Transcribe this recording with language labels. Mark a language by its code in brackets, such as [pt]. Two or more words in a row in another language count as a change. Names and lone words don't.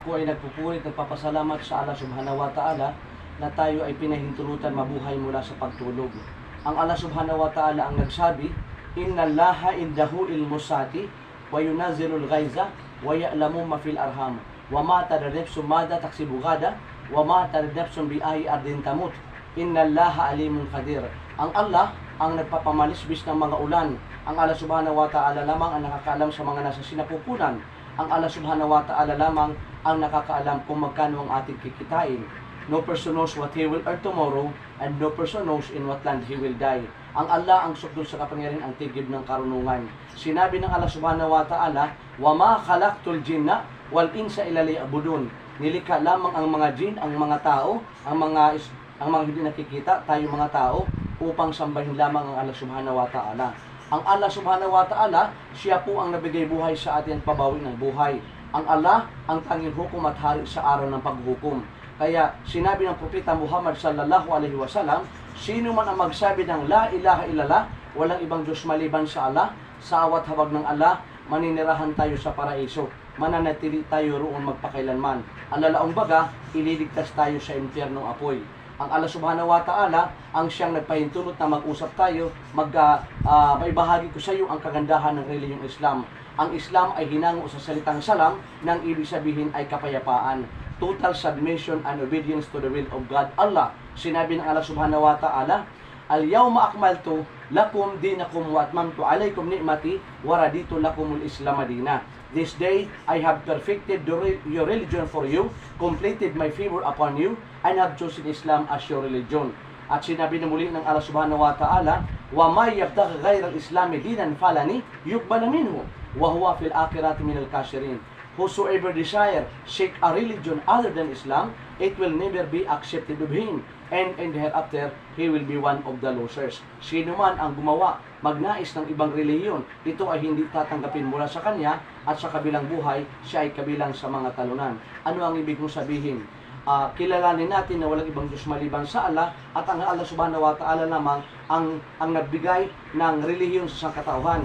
[tl] Ako ay nagpupuri at nagpapasalamat sa Allah [ar] سبحانه وتعالى [tl] na tayo ay pinahintulutan mabuhay mula sa pagtulog. Ang Allah [ar] سبحانه وتعالى [tl] ang nagsabi, [ar] "إن الله عنده علم الساعة وينزل الغيث ويعلم ما في الأرحام وما تدري نفس ماذا تكسب غدا وما تدري نفس بأي أرض تموت. إن الله عليم قدير." [tl] Ang Allah ang nagpapamalisbis ng mga ulan. Ang Allah [ar] سبحانه وتعالى [tl] lamang ang nakakaalam sa mga nasa sinapupunan. Ang Allah [ar] سبحانه وتعالى [tl] lamang ang nakakaalam kung magkano ang ating kikitain. [en] No person knows what he will earn tomorrow, and no person knows in what land he will die. [tl] Ang Allah ang sukdol sa kapangyarihan, ang tigib ng karunungan. Sinabi ng Allah [ar] سبحانه وتعالى, "وما خلقت الجن والإنس إلا ليعبدون." [tl] Nilikha lamang ang mga jin, ang mga tao, ang mga hindi nakikita, tayo mga tao, upang sambahin lamang ang Allah [ar] سبحانه وتعالى. [tl] Ang Allah [ar] سبحانه وتعالى, [tl] siya po ang nabigay buhay sa atin, pabawi ng buhay. Ang Allah ang tanging hukom at hari sa araw ng paghukom. Kaya sinabi ng Propeta Muhammad [ar] صلى الله عليه وسلم, [tl] sino man ang magsabi ng [ar] لا إله إلا الله, [tl] walang ibang Diyos maliban sa Allah, sa awat habag ng Allah, maninirahan tayo sa paraiso. Mananatili tayo roon magpakailanman. Alalaong baga, ililigtas tayo sa impyernong apoy. Ang Allah [ar] سبحانه وتعالى [tl] ang siyang nagpahintulot na mag-usap tayo, maibahagi ko sa iyo ang kagandahan ng relihiyong Islam. Ang Islam ay hinango sa salitang salam, nang ibig sabihin ay kapayapaan. [en] Total submission and obedience to the will of God, Allah. [tl] Sinabi ng Allah [ar] سبحانه وتعالى, "اليوم أكملت لكم دينكم وأتممت عليكم نعمتي ورضيت لكم الإسلام دينا." [en] This day I have perfected your religion for you, completed my favor upon you, and have chosen Islam as your religion. [tl] At sinabi na muli ng Allah [ar] سبحانه وتعالى, "ومن يبتغ غير الإسلام دينا فلن يقبل منه وهو في الآخرة من الخاسرين." [en] Whosoever desire seek a religion other than Islam, it will never be accepted of him, and in the hereafter he will be one of the losers. [tl] Sino man ang gumawa, magnais ng ibang relihiyon, ito ay hindi tatanggapin mula sa kanya, at sa kabilang buhay, siya ay kabilang sa mga talunan. Ano ang ibig kong sabihin? Kilalanin natin na walang ibang Diyos maliban sa Allah, at ang Allah [ar] سبحانه وتعالى [tl] lamang ang nagbigay ng relihiyon sa sangkatauhan.